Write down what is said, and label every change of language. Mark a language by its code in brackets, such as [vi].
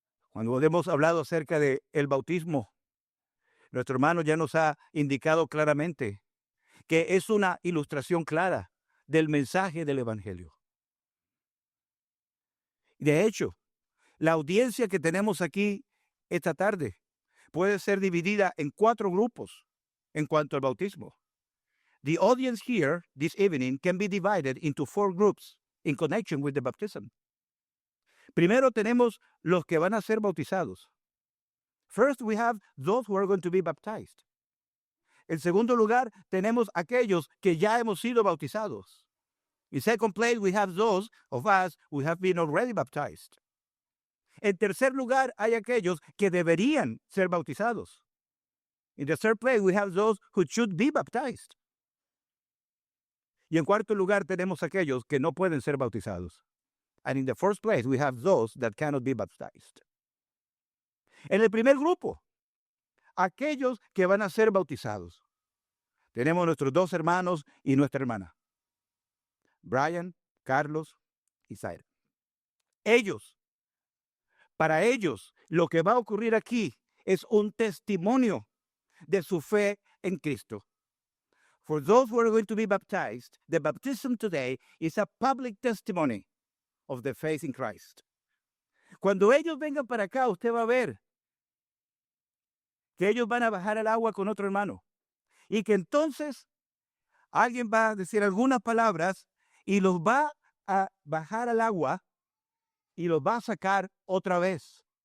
[es] Cuando hemos hablado acerca del bautismo, nuestro hermano ya nos ha indicado claramente que es una ilustración clara del mensaje del Evangelio. De hecho, la audiencia que tenemos aquí esta tarde puede ser dividida en 4 grupos en cuanto al bautismo. [en] The audience here this evening can be divided into 4 groups in connection with the baptism. [es] Primero tenemos los que van a ser bautizados. [en] First, we have those who are going to be baptized. [es] En segundo lugar, tenemos aquellos que ya hemos sido bautizados. [en] In second place, we have those of us who have been already baptized. [es] En tercer lugar, hay aquellos que deberían ser bautizados. [en] In the third place, we have those who should be baptized. [es] Y en cuarto lugar, tenemos aquellos que no pueden ser bautizados. [en] And in the first place, we have those that cannot be baptized. [es] En el primer grupo, aquellos que van a ser bautizados. Tenemos nuestros 2 hermanos y nuestra hermana. Brian, Carlos y Zaire. Para ellos, lo que va a ocurrir aquí es un testimonio de su fe en Cristo. [en] For those who are going to be baptized, the baptism today is a public testimony of the faith in Christ. [es] Cuando ellos vengan para acá, usted va a ver que ellos van a bajar al agua con otro hermano y que entonces alguien va a decir algunas palabras y los va a bajar al agua y los va a sacar otra vez.